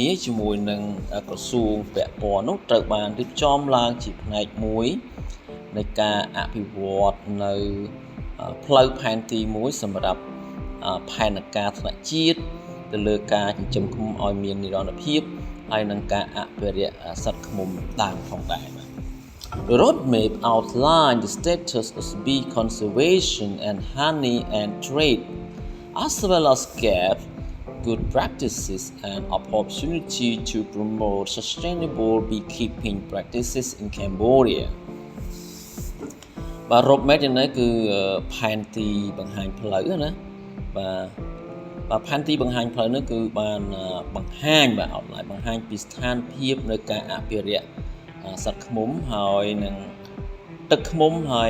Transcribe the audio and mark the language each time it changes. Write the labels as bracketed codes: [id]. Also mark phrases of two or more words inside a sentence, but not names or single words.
[km] ជាមួយនឹងក្រសួងពាក់ព័ន្ធនោះត្រូវបានរៀបចំឡើងជាផ្នែកមួយនៃការអភិ វឌ្ឍនៅផ្លូវផែនទីមួយសម្រាប់ផែនការថ្នាក់ជាតិទៅលើការចិញ្ចឹមឃ្មុំឲ្យមាននិរន្តរភាពហើយនឹងការអភិរក្សសត្វឃ្មុំតាមផងដែរបាទ [en] The roadmap outlines the status of bee conservation and honey and trade as well as gaps good practices and opportunity to promote sustainable beekeeping practices in Cambodia [km] បាទ roadmap នេះគឺផែនទីបង្ហាញផ្លូវណាបាទផែនទីបង្ហាញផ្លូវនេះគឺបានបង្ហាញបាទអត់ឡើយបង្ហាញពីស្ថានភាពនៅការអភិរក្សសត្វឃ្មុំហើយនឹងទឹកឃ្មុំហើយ